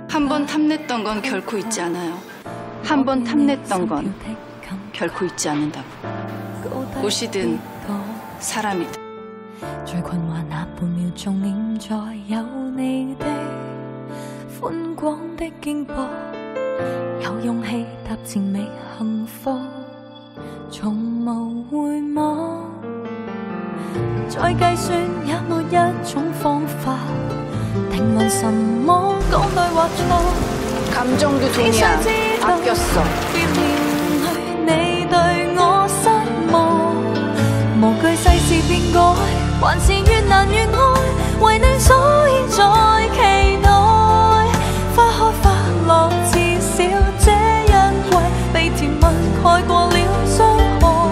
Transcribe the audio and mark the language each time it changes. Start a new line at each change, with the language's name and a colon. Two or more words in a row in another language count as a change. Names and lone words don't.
Korean: 번 탐냈던 건 결코 잊지 않아요. 한 번 탐냈던 건 결코 잊지 않는다고. 옷이든 사람이든.
Cantonese: 最困惑那半秒鐘，念在有你的寬廣的肩膊，有勇氣踏前覓幸福，從無回望。再計算也沒一種方法，評論什麼講對或錯。
Korean: 감정도 돈이야. 아꼈어.
Cantonese: 別面對你對我失望，無懼世事變改，還是越難越愛，為你所以在期待。花開花落，至少這一季被甜蜜蓋過了傷害，